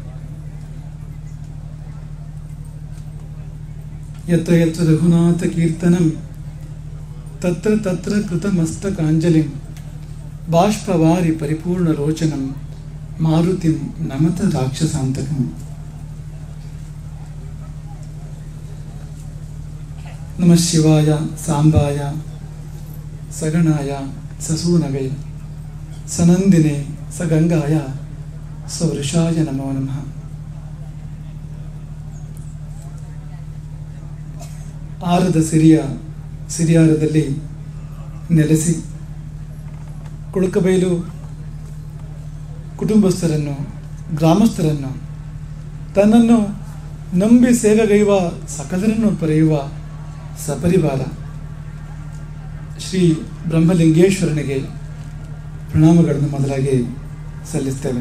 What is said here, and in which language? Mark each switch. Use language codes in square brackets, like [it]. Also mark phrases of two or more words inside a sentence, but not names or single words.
[sa] यत्र यत्र रघुनाथ कीर्तनं तत्र तत्र कृतमस्तकाञ्जलिं बाष्पवारि परिपूर्णलोचनं मारुतिं नमत राक्षसान्तकम्। नमः शिवाय सांबाय सगणाय ससूनवे सनंदिने सगंगाय सवृषाय नमो नमः। [kn] ಆರದ ಸಿರಿಯಾರದಲ್ಲಿ ನೆಲೆಸಿ ಕುಳಕಬೈಲು ಕುಟುಂಬಸ್ಥರನ್ನು ಗ್ರಾಮಸ್ಥರನ್ನು ತನ್ನನ್ನು ನಂಬಿ ಸೇವೆಗೈಯುವ ಸಕಲರನ್ನು ಪರೆಯುವ ಸಪರಿವಾರ ಶ್ರೀ ಬ್ರಹ್ಮಲಿಂಗೇಶ್ವರನಿಗೆ ಪ್ರಣಾಮಗಳನ್ನು ಮೊದಲಾಗಿ ಸಲ್ಲಿಸ್ತೇವೆ.